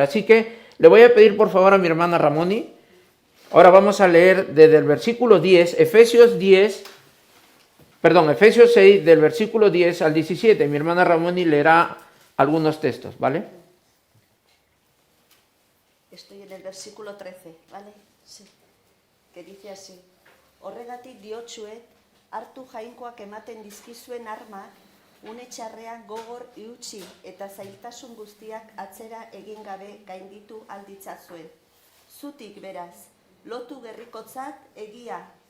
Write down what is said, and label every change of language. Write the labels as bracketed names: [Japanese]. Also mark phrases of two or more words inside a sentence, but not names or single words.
[Spanish] Así que le voy a pedir por favor a mi hermana Ramoni. Ahora vamos a leer desde el versículo 10, Efesios 6, del versículo 10 al 17. Mi hermana Ramoni leerá algunos textos, ¿vale? Estoy en el versículo 13, ¿vale? Sí. Que dice así: [Basque] Horregatik diotsuet, hartu jainkoak ematen dizkizuen armak, une txarrean gogor iutsi eta zailtasun guztiak atzera egin gabe gainditu alditzazuen. Zutik beraz, lotu gerrikotzat egia.